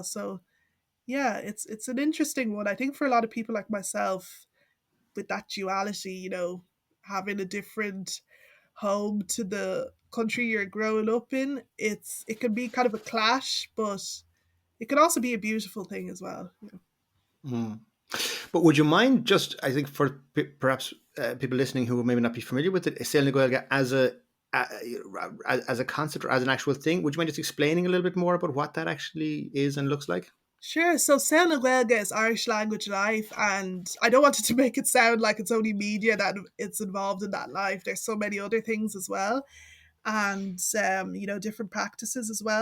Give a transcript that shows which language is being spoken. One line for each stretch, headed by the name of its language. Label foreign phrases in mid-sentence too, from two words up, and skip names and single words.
English: So yeah, it's an interesting one. I think for a lot of people like myself, with that duality, having a different home to the country you're growing up in, it can be kind of a clash, but it can also be a beautiful thing as well. Mm. But would you mind just, I think, for perhaps people listening who maybe not be familiar with it,
Irish: Sail na Gaeilge
English: uh, as a concept or as an actual thing, would you mind just explaining a little bit more about what that actually is and looks like? Sure. So
Irish: Saol na Gaeilge
English: is Irish language life, and I don't want it to make it sound like it's only media that it's involved in that life. There's so many other things as well, and different practices as well.